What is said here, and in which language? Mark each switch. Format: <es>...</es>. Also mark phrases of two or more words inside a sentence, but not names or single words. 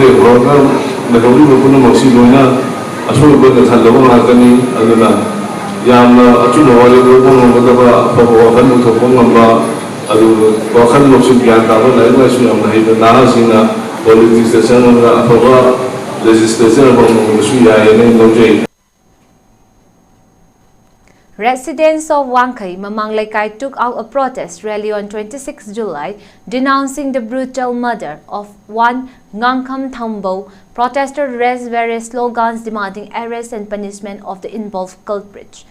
<en>the Roga, the Holy Mosi Luna,</en> <mni>ꯑꯁꯣꯏꯕ ꯊꯜꯂꯕ ꯉꯥꯛꯇꯅꯤ ꯑꯗꯨꯅ ꯌꯥꯝꯅ ꯑꯆꯨꯝꯕ ꯋꯥꯔꯤ ꯂꯧꯕ ꯉꯝꯒꯗꯕ ꯑꯐꯕ ꯋꯥꯈꯜ ꯄꯨꯊꯣꯛꯄ ꯉꯝꯕ ꯑꯗꯨꯒ ꯋꯥꯈꯜ ꯂꯧꯁꯤꯡ ꯒ꯭ꯌꯥꯟ ꯇꯥꯕ ꯂꯥꯏꯔꯤꯛ ꯂꯥꯏꯁꯨ ꯌꯥꯝꯅ ꯍꯩꯕ ꯅꯍꯥꯁꯤꯡꯅ ꯄꯣꯂꯤꯇꯤꯛꯁꯇ ꯆꯪꯉꯒ ꯑꯐꯕ ꯂꯦꯖꯤꯁꯂꯦꯆꯔ ꯑꯃ ꯉꯝꯕꯁꯨ ꯌꯥꯏꯌꯦꯅ ꯂꯧꯖꯩ.</mni> <en>Residents of Wangkai, Mamang Laikai took out a protest rally on 26 July denouncing the brutal murder of one Ngangkham Thambo. Protesters raised various slogans demanding arrest and punishment of the involved culprits.</en>